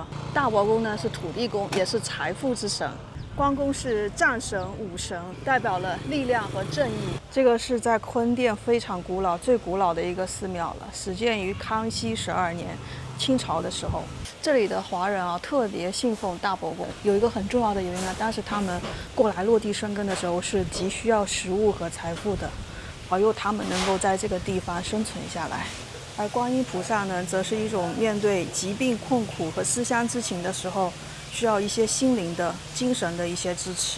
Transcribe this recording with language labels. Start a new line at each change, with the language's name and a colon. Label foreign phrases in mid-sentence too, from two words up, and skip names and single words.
Chinese: 大伯公呢是土地公，也是財富之神。關公是戰神、武神，代表了力量和正義。這個是在坤甸非常古老、最古老的一個寺廟了，始建於康熙12年，清朝的时候。这里的华人啊，特別信奉大伯公。有一個很重要的原因呢，當時他們過來落地生根的時候，是急需要食物和財富的，保佑他們能夠在這個地方生存下來。而觀音菩薩呢，則是一種面對疾病、困苦和思鄉之情的時候，需要一些心靈的、精神的一些支持。